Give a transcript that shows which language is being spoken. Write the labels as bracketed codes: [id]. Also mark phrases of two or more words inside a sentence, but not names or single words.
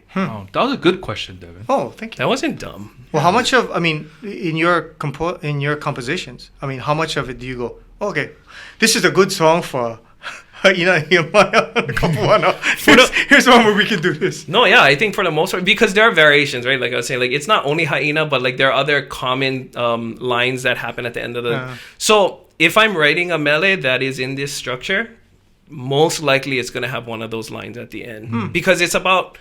[en] Oh, that was a good question, Devon. Oh, thank you. That wasn't dumb. Well, how much of, I mean, in your compositions, I mean, how much of it do you go, okay, this is a good song for [haw] haina ia maina kapuana. [en] Here's one where we can do this. No, yeah, I think for the most part, because there are variations, right? Like I was saying, like it's not only haina, but like there are other common lines that happen at the end of the. So if I'm writing a mele that is in this structure, most likely it's gonna have one of those lines at the end because it's about.